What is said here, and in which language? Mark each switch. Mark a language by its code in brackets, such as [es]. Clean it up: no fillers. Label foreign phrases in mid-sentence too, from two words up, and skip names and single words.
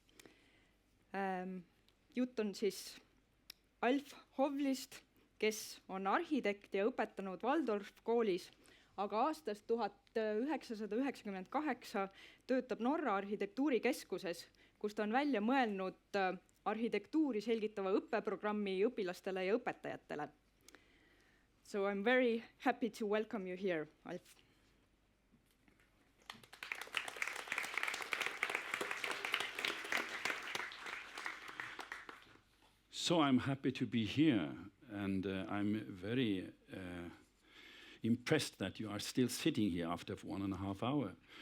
[et] Jutt on siis Alf Howlidist, kes on arhitekt ja õpetanud Waldorf koolis, aga aastast 1998 töötab Norra arhitektuurikeskuses, kus ta on välja mõelnud arhitektuuri selgitava õppeprogrammi õpilastele ja õpetajatele. [en] So I'm very happy to welcome you here, Alf. So I'm happy to be here, and I'm very impressed that you are still sitting here after 1.5 hours.